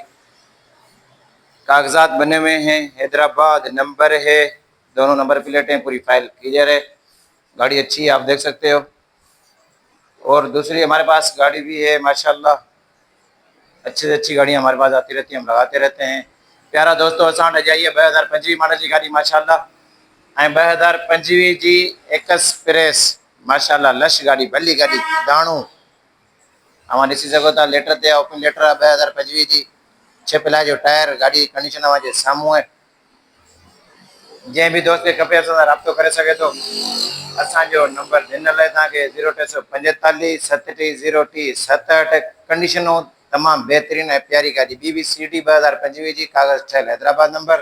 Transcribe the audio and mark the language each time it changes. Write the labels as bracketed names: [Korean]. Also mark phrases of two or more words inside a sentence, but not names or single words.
[Urdu] کاغذات بنے ہوئے ہیں، حیدرآباد نمبر ہے، دونوں نمبر پلیٹیں، پوری فائل کلیئر ہے. گاڑی اچھی ہے، آپ دیکھ سکتے ہو۔ اور دوسری ہمارے پاس گاڑی بھی ہے ماشاءاللہ، اچھی سے اچھی گاڑیاں ہمارے پاس آتی رہتی ہیں، ہم لگاتے رہتے ہیں. [Sindhi] प्यारा दोस्तों असां वटि जाइए 2025 मॉडल की गाड़ी माशाल्लाह, ऐं 2025 जी एक्सप्रेस माशाल्लाह लश गाड़ी, भली गाड़ी, दाणू अवां ॾिसी सघो था। लेटर ते [English] open letter [Sindhi] आहे 2025 जी। 6 पिला जो टायर, गाड़ी कंडीशन अवां जे साम्हूं आहे। जंहिं बि दोस्त खे खपे असां सां राब्तो करे सघे थो। असांजो नंबर ॾिनल आहे तव्हांखे 0345 7303 67। कंडीशनूं तमामु बहितरीनु ऐं प्यारी गाॾी, BB-CD 2025 जी, कागज़ ठहियल, हैदराबाद नंबर।